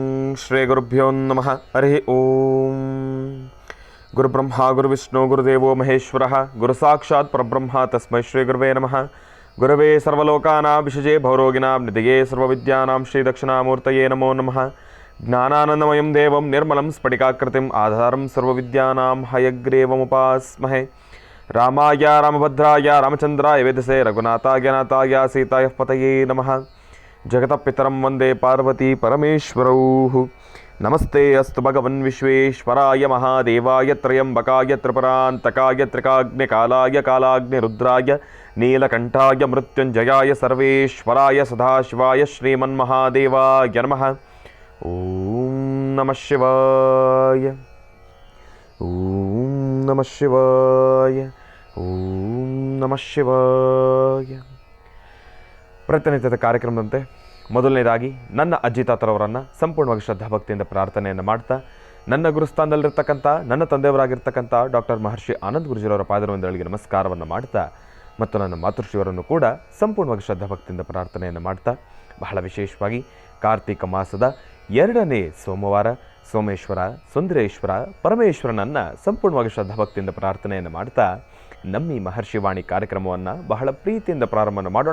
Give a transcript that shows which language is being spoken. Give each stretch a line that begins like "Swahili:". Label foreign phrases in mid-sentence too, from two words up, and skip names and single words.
Sanskrit: ಶ್ರೀ ಗುರುಭ್ಯೋ ನಮಃ. ಹರಿ ಓಂ. ಗುರುಬ್ರಹ್ಮ ಗುರುವಿಷ್ಣು ಗುರುದೇವೋ ಮಹೇಶ್ವರ ಗುರು ಸಾಕ್ಷಾತ್ ಪರಬ್ರಹ್ಮ ತಸ್ಮೈ ಶ್ರೀ ಗುರುವೇ ನಮಃ. ಗುರವೇ ಸರ್ವಲೋಕಾನಾಂ ವಿಷಜೇ ಭವರೋಗಿಣಾಂ ನಿಧಿಯೇ ಸರ್ವವಿದ್ಯಾನಾಂ ಶ್ರೀ ದಕ್ಷಿಣಾಮೂರ್ತಯೇ ನಮೋ ನಮಃ. ಜ್ಞಾನಾನಂದಮಯಂ ದೇವಂ ನಿರ್ಮಲಂ ಸ್ಫಟಿಕಾಕೃತಿಂ ಆಧಾರಂ ಸರ್ವವಿದ್ಯಾನಾಂ ಹಯಗ್ರೀವಮುಪಾಸ್ಮಹೇ. ರಾಮಾಯ ರಾಮಭದ್ರಾಯ ರಾಮಚಂದ್ರಾಯ ವೇದಸೇ ರಘುನಾಥಾಯ ನಾಥಾಯ ಸೀತಾಯ ಪತಯೇ ನಮಃ. ಜಗತಪಿತರಂ ವಂದೇ ಪಾರ್ವತಿ ಪರಮೇಶ್ವರೌ. ನಮಸ್ತೆ ಅಸ್ತು ಭಗವನ್ ವಿಶ್ವೇಶ್ವರಾಯ ಮಹಾದೇವಾಯ ತ್ರಯಂಬಕಾಯ ತ್ರಿಪುರಾಂತಕಾಯ ತ್ರಿಕಾಗ್ನಿಕಾಲಾಯ ಕಾಲಾಗ್ನಿರುದ್ರಾಯ ನೀಲಕಂಠಾಯ ಮೃತ್ಯುಂಜಯಾಯ ಸರ್ವೇಶ್ವರಾಯ ಸದಾಶಿವಾಯ ಶ್ರೀಮನ್ಮಹಾದೇವಾಯ ನಮಃ. ಓಂ ನಮಃ ಶಿವಾಯ. ಓಂ ನಮಃ ಶಿವಾಯ. ಓಂ ನಮಃ ಶಿವಾಯ.
Kannada: ಪ್ರತಿನಿತ್ಯದ ಕಾರ್ಯಕ್ರಮದಂತೆ ಮೊದಲನೇದಾಗಿ ನನ್ನ ಅಜ್ಜಿ ತಾತರವರನ್ನು ಸಂಪೂರ್ಣವಾಗಿ ಶ್ರದ್ಧಾಭಕ್ತಿಯಿಂದ ಪ್ರಾರ್ಥನೆಯನ್ನು ಮಾಡ್ತಾ, ನನ್ನ ಗುರುಸ್ಥಾನದಲ್ಲಿರ್ತಕ್ಕಂಥ ನನ್ನ ತಂದೆಯವರಾಗಿರ್ತಕ್ಕಂಥ ಡಾಕ್ಟರ್ ಮಹರ್ಷಿ ಆನಂದ್ ಗುರುಜಿಯವರ ಪಾದರವಿಂದಗಳಿಗೆ ನಮಸ್ಕಾರವನ್ನು ಮಾಡ್ತಾ, ಮತ್ತು ನನ್ನ ಮಾತೃಶ್ರೀಯವರನ್ನು ಕೂಡ ಸಂಪೂರ್ಣವಾಗಿ ಶ್ರದ್ಧಾಭಕ್ತಿಯಿಂದ ಪ್ರಾರ್ಥನೆಯನ್ನು ಮಾಡ್ತಾ, ಬಹಳ ವಿಶೇಷವಾಗಿ ಕಾರ್ತಿಕ ಮಾಸದ 2ನೇ ಸೋಮವಾರ ಸೋಮೇಶ್ವರ ಸುಂದರೇಶ್ವರ ಪರಮೇಶ್ವರನನ್ನು ಸಂಪೂರ್ಣವಾಗಿ ಶ್ರದ್ಧಾಭಕ್ತಿಯಿಂದ ಪ್ರಾರ್ಥನೆಯನ್ನು ಮಾಡ್ತಾ, ನಮ್ಮ ಈ ಮಹರ್ಷಿವಾಣಿ ಕಾರ್ಯಕ್ರಮವನ್ನು ಬಹಳ ಪ್ರೀತಿಯಿಂದ ಪ್ರಾರಂಭ ಮಾಡೋಣ.